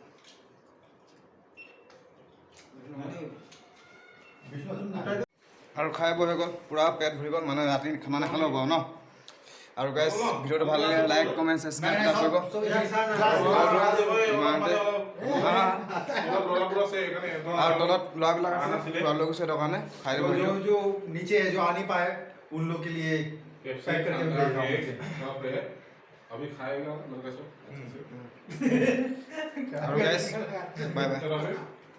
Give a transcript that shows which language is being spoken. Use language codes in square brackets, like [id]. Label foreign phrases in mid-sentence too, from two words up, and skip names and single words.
[as] আৰু খাই বৈ হৈ গ'ল পূৰা পেট ভৰি গ'ল মানে ৰাতি খানা নাখালেও হ'ব ন আৰু গাইজ ভিডিঅ'টো ভাল লাগিলে [en] like comment subscribe [as] কৰিব আৰু তলত ল'ৰাবিলাক আছে ল'ৰা লৈ গৈছে সেইটো কাৰণে খাই দিব [hi] जो नीचे है जो आ नहीं पाए उन लोग के लिए पैक करके भेज रहा हूँ अभी खाएगा [en] আৰু guys bye bye [hi] चलो